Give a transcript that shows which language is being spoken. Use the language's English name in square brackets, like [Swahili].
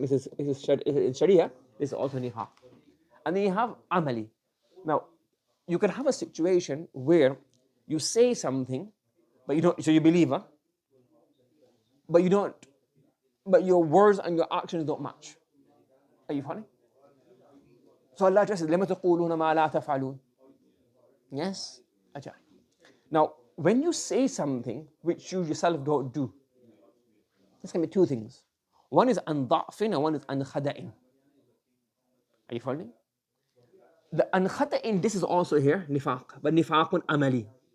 [English] This is in Sharia, this is also nifaq. And then you have amali. Now, you can have a situation where you say something, but you don't, so you believe, but you don't, but your words and your actions don't match. Are you following? So Allah just says, [Arabic] لَمَا تَقُولُونَ مَا لَا تَفْعَلُونَ. [English] Yes? Ajay. Now, when you say something which you yourself don't do, this can be two things. One is an da'fin and one is an khada'in. Are you following? The an khada'in, this is also here, nifaq, but nifaqun amali.